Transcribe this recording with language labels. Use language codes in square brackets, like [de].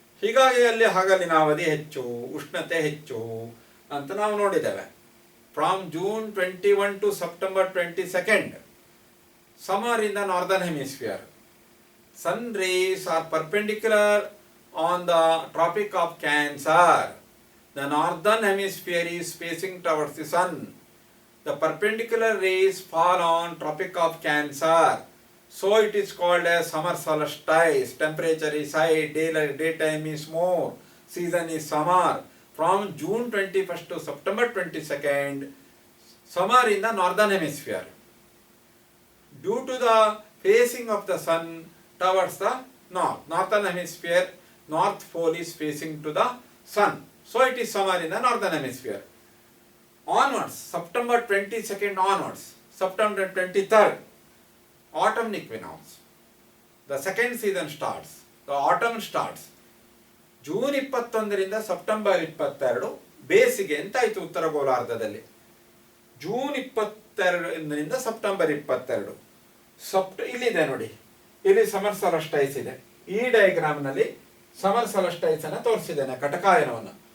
[kn] ಹೀಗಾಗಿ ಅಲ್ಲಿ ಹಗಲಿನ ಅವಧಿ ಹೆಚ್ಚು, ಉಷ್ಣತೆ ಹೆಚ್ಚು ಅಂತ ನಾವು ನೋಡಿದ್ದೇವೆ. [en] From June 21 to September 22 summer in the northern hemisphere. Sun rays are perpendicular on the Tropic of Cancer. The northern hemisphere is facing towards the sun. The perpendicular rays fall on Tropic of Cancer. So it is called as summer solstice. Temperature is high, daytime is more, season is summer. From June 21st to September 22nd, summer in the northern hemisphere. Due to the facing of the sun towards the northern hemisphere, north pole is facing to the sun. So it is summer in the northern hemisphere. Onwards, September 22nd onwards, September 23rd, autumn equinox. The second season starts. The autumn starts. [kn] June 21ರಿಂದ September 22 ಬೇಸಿಗೆ ಅಂತಾಯಿತು ಉತ್ತರ ಗೋಲಾರ್ಧದಲ್ಲಿ. June 22ರಿಂದ September 22 ಇಲ್ಲಿದೆ ನೋಡಿ, ಇಲ್ಲಿ summer ಸೊಲಸ್ಟೈಸ್ ಇದೆ. ಈ ಡಯಾಗ್ರಾಮ್ನಲ್ಲಿ summer ಸೊಲಸ್ಟೈಸ್ ಅನ್ನು ತೋರಿಸಿದ್ದೇನೆ, ಕಟಕಾಯನವನ್ನು.